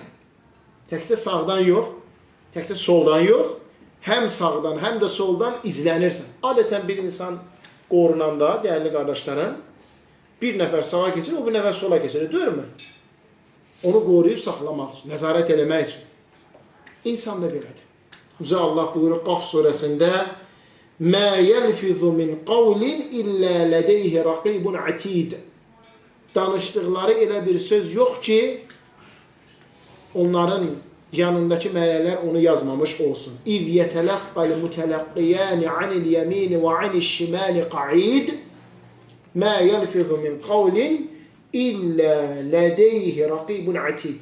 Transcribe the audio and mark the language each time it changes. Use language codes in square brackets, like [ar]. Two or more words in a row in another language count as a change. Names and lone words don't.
[az] Təkcə sağdan yox, təkcə soldan yox, həm sağdan, həm də soldan izlənirsən. Adətən bir insan qorunanda, dəyərli qardaşlarım, bir nəfər sağa keçir, o bir nəfər sola keçir, deyilmi? Onu qoruyub saxlamaq üçün, nəzarət eləmək üçün. İnsan da belədir. Uca Allah buyurur Qaf surəsində [ar] مَا يَلْفِظُ مِنْ قَوْلٍ إِلَّا لَدَيْهِ رَقِيبٌ عَتِيدٌ. [az] Danışdıqları elə bir söz yox ki, onların yanındakı mələklər onu yazmamış olsun. [ar] إذ يتلقى المتلقيان عن اليمين وعن الشمال قعيد. ما يلفظ من قول إلا لديه رقيب عتيد.